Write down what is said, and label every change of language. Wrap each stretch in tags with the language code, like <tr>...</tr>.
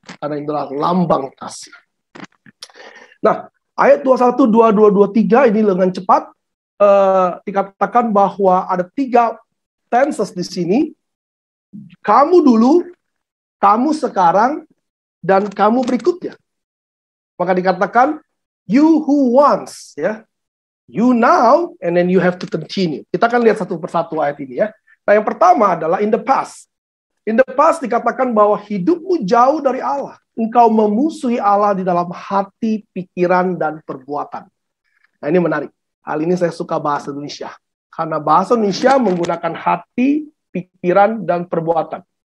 <id>Karena itulah lambang kasih. Nah, ayat 21, 22, 23 ini dengan cepat. Dikatakan bahwa ada 3 tenses di sini. Kamu dulu, kamu sekarang, dan kamu berikutnya. Maka dikatakan,</id> <en>you who once, ya, you now, and then you have to continue.</en> <id>Kita akan lihat satu persatu ayat ini ya. Nah, yang pertama adalah in the past.</id> <en>In the past</en> <id>dikatakan bahwa hidupmu jauh dari Allah. Engkau memusuhi Allah di dalam hati, pikiran, dan perbuatan. Nah, ini menarik. Hal ini saya suka bahasa Indonesia. Karena bahasa Indonesia menggunakan hati, pikiran, dan perbuatan.</id>